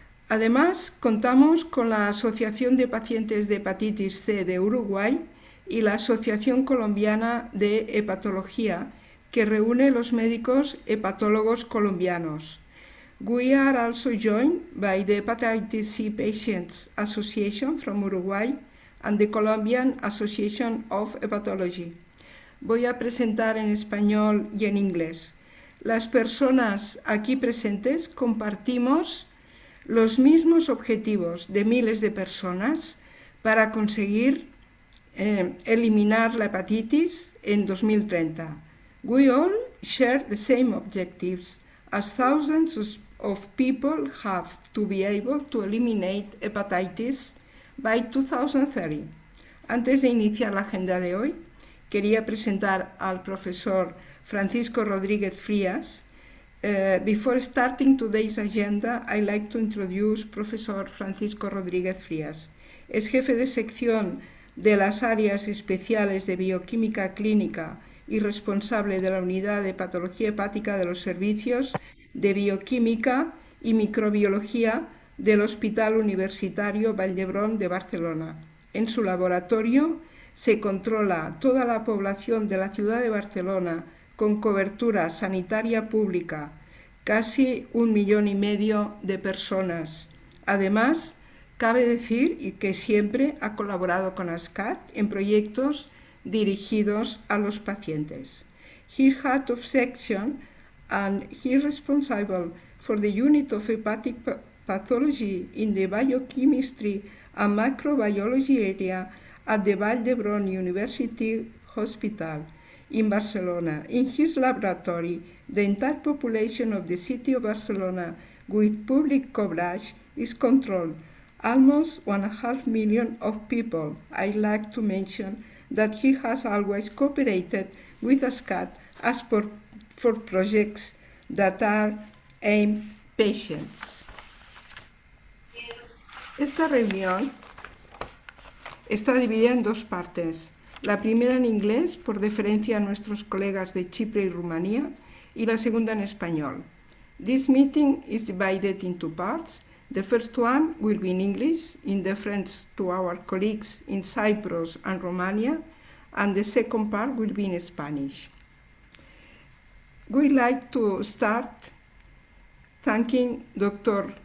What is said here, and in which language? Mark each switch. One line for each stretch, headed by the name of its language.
Spanish: Además, contamos con la Asociación de Pacientes de Hepatitis C de Uruguay y la Asociación Colombiana de Hepatología, que reúne los médicos hepatólogos colombianos.
English: We are also joined by the Hepatitis C Patients Association from Uruguay and the Colombian Association of Hepatology.
Spanish: Voy a presentar en español y en inglés. Las personas aquí presentes compartimos los mismos objetivos de miles de personas para conseguir eliminar la hepatitis en 2030.
English: We all share the same objectives, as thousands of people have to be able to eliminate hepatitis by 2030.
Spanish: Antes de iniciar la agenda de hoy, quería presentar al profesor Francisco Rodríguez Frias.
English: Before starting today's agenda, I'd like to introduce Profesor Francisco Rodríguez Frias.
Spanish: Es jefe de sección de las áreas especiales de bioquímica clínica y responsable de la unidad de patología hepática de los servicios de bioquímica y microbiología del Hospital Universitario Vall d'Hebron de Barcelona. En su laboratorio se controla toda la población de la ciudad de Barcelona con cobertura sanitaria pública, casi 1,5 millones de personas. Además, cabe decir que siempre ha colaborado con ASCAT en proyectos dirigidos a los pacientes.
English: He is head of section and he is responsible for the unit of hepatic pathology in the biochemistry and microbiology area at the Vall d'Hebron University Hospital in Barcelona. In his laboratory, the entire population of the city of Barcelona with public coverage is controlled, almost 1.5 million of people. I'd like to mention that he has always cooperated with ASCAT as for projects that are aimed at patients.
Spanish: Esta reunión está dividida en dos partes. La primera en inglés, por deferencia a nuestros colegas de Chipre y Rumanía, y la segunda en español.
English: This meeting is divided into parts. The first one will be in English, in deference to our colleagues in Cyprus and Romania, and the second part will be in Spanish. We'd like to start thanking Dr.